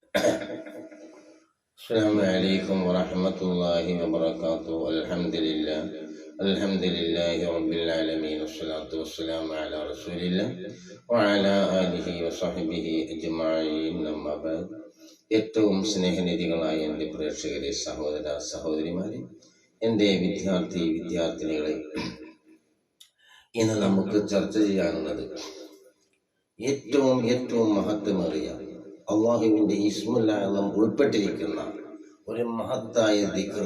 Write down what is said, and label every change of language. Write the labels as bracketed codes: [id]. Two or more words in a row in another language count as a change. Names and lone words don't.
[ar] السلام عليكم ورحمة الله وبركاته. الحمد لله رب العالمين والصلاة والسلام على رسول الله وعلى آله وصحبه أجمعين. أما بعد, [ml] ഏറ്റവും സ്നേഹനിധികളായ എൻ്റെ പ്രേക്ഷകരെ, സഹോദര സഹോദരിമാരെ, എൻ്റെ വിദ്യാർത്ഥിനികളെ, ഇന്ന് നമുക്ക് ചർച്ച ചെയ്യാനുള്ളത് ഏറ്റവും മഹത്വമേറിയ അള്ളാഹുവിൻ്റെ [ar] الاسم الأعظم [ml] ഉൾപ്പെട്ടിരിക്കുന്ന ഒരു മഹത്തായ ദിക്ർ.